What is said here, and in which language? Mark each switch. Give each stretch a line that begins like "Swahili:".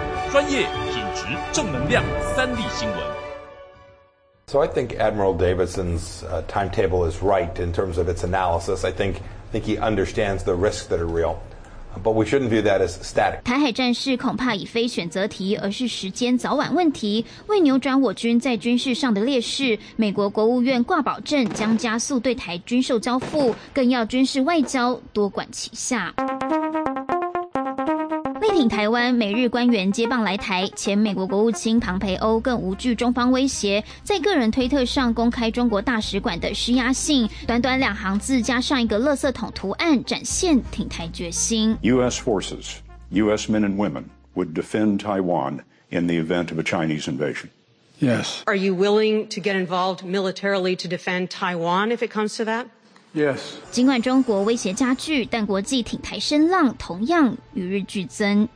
Chinese: 专业、品质、正能量，三立新闻。
English: So I think Admiral Davidson's timetable is right in terms of its analysis. I think he understands the risks that are real. But we shouldn't view that as static.
Chinese: 台海战事恐怕已非选择题，而是时间早晚问题。为扭转我军在军事上的劣势，美国国务院挂保证将加速对台军售交付，更要军事外交多管齐下。力挺台湾，美日官员接棒来台，前美国国务卿庞培欧更无惧中方威胁，在个人推特上公开中国大使馆的施压信，短短两行字加上一个垃圾桶图案，展现挺台决心。
English: US forces, US men and women would defend Taiwan in the event of a Chinese invasion. Yes. Are you willing to get involved militarily to defend Taiwan if it comes to that? Yes.
Chinese: 尽管中国威胁加剧，但国际挺台声浪同样与日俱增。